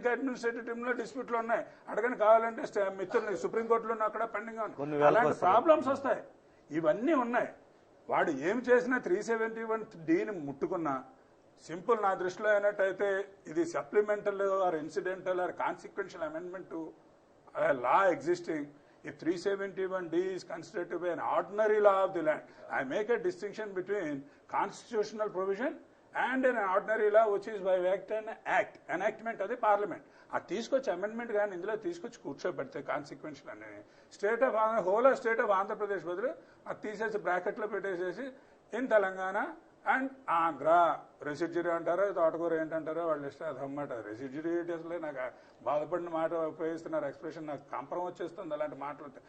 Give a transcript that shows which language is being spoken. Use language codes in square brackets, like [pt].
[te] ఇంకా administrative tribunal డిస్ప్యూట్లు ఉన్నాయి. అడగని కావాలంటే మిత్రులు సుప్రీంకోర్టులో అక్కడ పెండింగ్ ఉంది. అలాంటి ప్రాబ్లమ్స్ వస్తాయి. ఇవన్నీ ఉన్నాయి. వాడు ఏం చేసినా 371Dని ముట్టుకున్నా సింపుల్ నా దృష్టిలో అయినట్టయితే ఇది [en] Supplemental or incidental or consequential amendment to law existing. If 371D is considered to be an ordinary law of the land, I make a distinction between constitutional provision and an ordinary law which is by act and act, enactment of the parliament. [te] అది తీసుకొచ్చి amendment కానీ ఇందులో తీసుకొచ్చి కూర్చోబెడితే consequential అనేది state of whole of state of Andhra Pradesh బదులు అది తీసేసి బ్రాకెట్లో పెట్టేసేసి in Telangana and Andhra residuary అంటారో తోటకూర ఏంటంటారో వాళ్ళు ఇష్టం. అది అన్నమాట రెసిడ్యూరీ అసలే నాకు బాధపడిన మాట ఉపయోగిస్తున్నారు ఎక్స్ప్రెషన్, నాకు కంపరం వచ్చేస్తుంది అలాంటి మాటలు.